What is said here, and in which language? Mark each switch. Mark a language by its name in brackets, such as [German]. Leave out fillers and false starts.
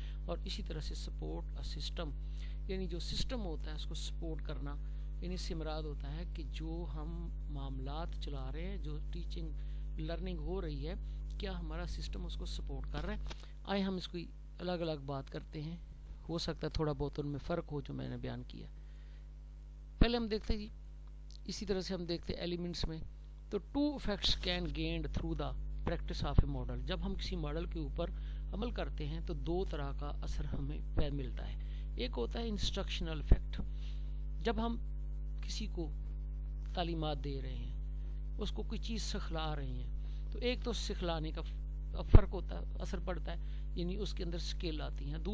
[Urdu] اور اسی طرح سے سپورٹ سسٹم یعنی جو سسٹم ہوتا ہے اس کو سپورٹ کرنا، یعنی اس سے مراد ہوتا ہے کہ جو ہم معاملات چلا رہے ہیں، جو ٹیچنگ لرننگ ہو رہی ہے، کیا ہمارا سسٹم اس کو سپورٹ کر رہا ہے. آئے ہم اس کو الگ الگ بات کرتے ہیں، ہو سکتا ہے تھوڑا بہت ان میں فرق ہو جو میں نے بیان کیا. پہلے ہم دیکھتے ہیں اسی طرح سے ہم دیکھتے ہیں ایلیمنٹس میں. [English] تو 2 effects can gained through the practice of a model. [Urdu] جب ہم کسی ماڈل کے اوپر عمل کرتے ہیں تو 2 طرح کا اثر ہمیں ملتا ہے. ایک ہوتا ہے انسٹرکشنل افیکٹ. جب ہم کسی کو تعلیمات دے رہے ہیں، اس کو کوئی چیز سکھلا رہے ہیں، تو ایک تو سکھلانے کا فرق ہوتا ہے، اثر پڑتا ہے، یعنی اس کے اندر سکل آتی ہیں.